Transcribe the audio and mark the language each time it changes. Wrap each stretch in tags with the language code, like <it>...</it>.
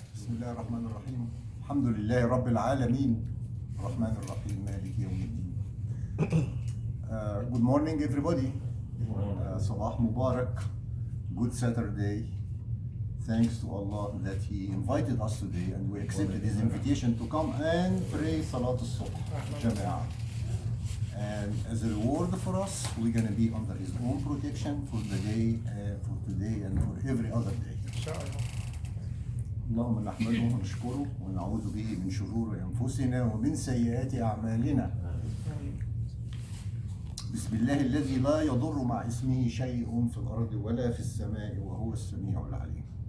<ar>بسم الله الرحمن الرحيم الحمد لله رب العالمين الرحمن الرحيم مالك يوم الدين.</ar> <en>Good morning everybody.</en> <ar>Sabah Mubarak.</ar> <en>Good Saturday. Thanks to Allah that He invited us today and we accepted His invitation to come and pray Salat al-Subh Jama'ah. And as a reward for us, we're going to be under His own protection for the day, for today and for every other day.</en> <ar>اللهم نحمده ونشكره ونعوذ به من شرور أنفسنا ومن سيئات أعمالنا. بسم الله الذي لا يضر مع اسمه شيء في الأرض ولا في السماء وهو السميع العليم.</ar>